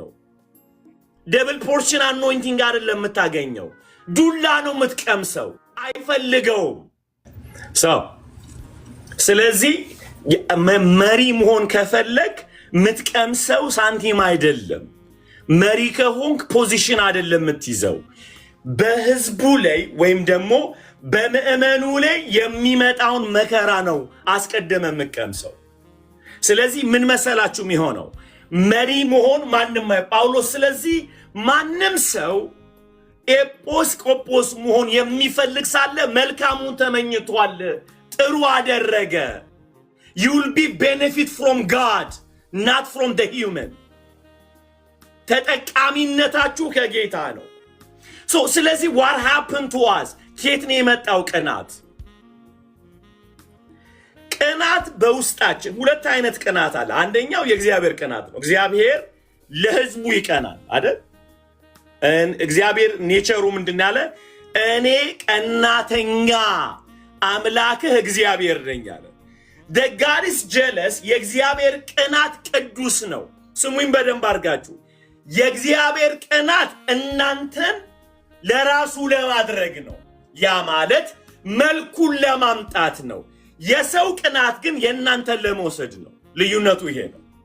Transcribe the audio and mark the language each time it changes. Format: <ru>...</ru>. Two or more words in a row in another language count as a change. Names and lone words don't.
<en>double portion anointing</en> <am>አይደለም የምታገኘው፣ ዱላ ነው የምትቀምሰው። አይፈልገውም ሰው። ስለዚህ መሪ መሆን ከፈለግ የምትቀምሰው ሳንቲም አይደለም። መሪ ከሆንክ ፖዚሽን አይደለም የምትይዘው፣ በህዝቡ ላይ ወይም ደግሞ በምእመኑ ላይ የሚመጣውን መከራ ነው አስቀደመ የምትቀምሰው። ስለዚህ ምን መሰላችሁ የሚሆነው? መሪ መሆን ማንም ጳውሎስ ስለዚህ ማንም ሰው ኤጲስቆጶስ መሆን የሚፈልግ ሳለ መልካሙን ተመኝቷል፣ ጥሩ አደረገ።</am> <en>you will be benefit from God not from the human።</en> <am>ተጠቃሚነታችሁ ከጌታ ነው። ስለዚህ</am> <en>what happened to us?</en> <am>ከየት ነው የመጣው ቅናት? ቅናት በውስጣችን ሁለት አይነት ቅናት አለ። አንደኛው የእግዚአብሔር ቅናት ነው። እግዚአብሔር ለህዝቡ ይቀናል አይደል? እግዚአብሔር ኔቸሩ ምንድን ያለ? እኔ ቀናተኛ አምላክህ እግዚአብሔር ነኝ አለ።</am> <en>the God is jealous።</en> <am>የእግዚአብሔር ቅናት ቅዱስ ነው። ስሙኝ በደንብ አድርጋችሁ። የእግዚአብሔር ቅናት እናንተን ለራሱ ለማድረግ ነው። ያ ማለት መልኩን ለማምጣት ነው። የሰው ቅናት ግን የእናንተን ለመውሰድ ነው። ልዩነቱ ይሄ ነው።</am>